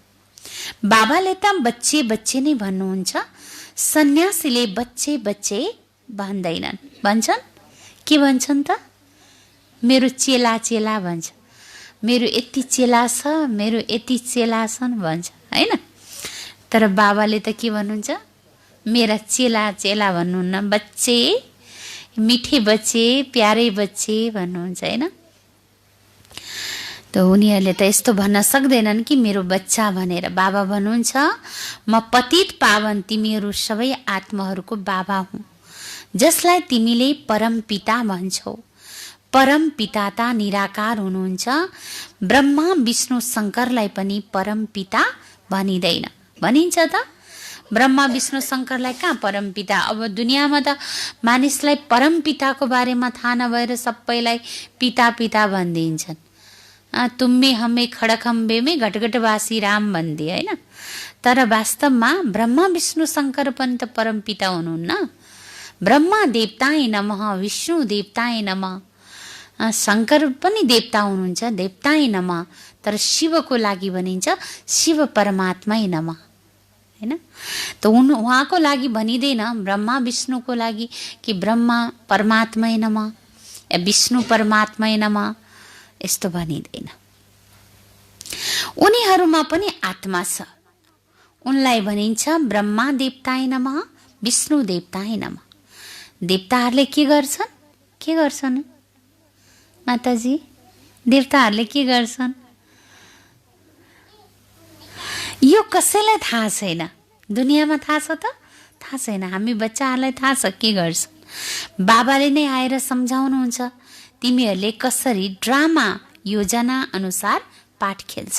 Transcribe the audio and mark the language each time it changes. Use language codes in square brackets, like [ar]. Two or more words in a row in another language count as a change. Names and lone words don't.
[ne] बाबाले त [hi] बच्चे बच्चे [ne] नै भन्नुहुन्छ, सन्यासीले [hi] बच्चे बच्चे [ne] भन्दैनन्। भन्छन् के भन्छन् त? मेरो चेला चेला भन्छ, मेरो यति चेला छ, मेरो यति चेला छन् भन्छ, हैन। तर बाबाले त के भन्नुहुन्छ? मेरा चेला चेला भन्नुहुन्न, [hi] बच्चे, मिठे बच्चे, प्यारे बच्चे [ne] भन्नुहुन्छ, हैन। त उनीहरूले त यस्तो भन्न सक्दैनन् कि मेरो बच्चा भनेर। बाबा भन्नुहुन्छ म पतित पावन तिमीहरू सबै आत्माहरूको बाबा हुँ, जसलाई तिमीले परम पिता भन्छौ। परम पिता त निराकार हुनुहुन्छ। ब्रह्मा विष्णु शङ्करलाई पनि परम पिता भनिँदैन। भनिन्छ त ब्रह्मा विष्णु शङ्करलाई कहाँ परम पिता? अब दुनियाँमा त मानिसलाई परम पिताको बारेमा थाहा नभएर सबैलाई पिता पिता भनिदिन्छन्। [hi] तुम्मे हमे खडखम्बे में घटघटवासी राम भनिदिए, हैन। [ne] तर वास्तवमा ब्रह्मा विष्णु शङ्कर पनि त परम पिता हुनुहुन्न। [sa] ब्रह्मा देवताय नमः, विष्णु देवताय नमः, [ne] शङ्कर पनि देवता हुनुहुन्छ, [sa] देवताय नमः। [ne] तर शिवको लागि भनिन्छ [sa] शिव परमात्मै नमः, [ne] हैन। त उहाँको लागि भनिँदैन, ब्रह्मा विष्णुको लागि कि [sa] ब्रह्मा परमात्मै नमः [ne] या [sa] विष्णु परमात्मै नमः, [ne] यस्तो भनिँदैन। उनीहरूमा पनि आत्मा छ, उनलाई भनिन्छ [sa] ब्रह्मा देवताय नमः, विष्णु देवताय नमः। [ne] देवताहरूले के गर्छन् माताजी? देवताहरूले के गर्छन् यो कसैलाई थाहा छैन। दुनियाँमा थाहा छ त? थाहा छैन। हामी बच्चाहरूलाई थाहा छ के गर्छन्। बाबाले नै आएर सम्झाउनुहुन्छ, तिमीहरूले कसरी ड्रामा योजना अनुसार पाठ खेल्छौ।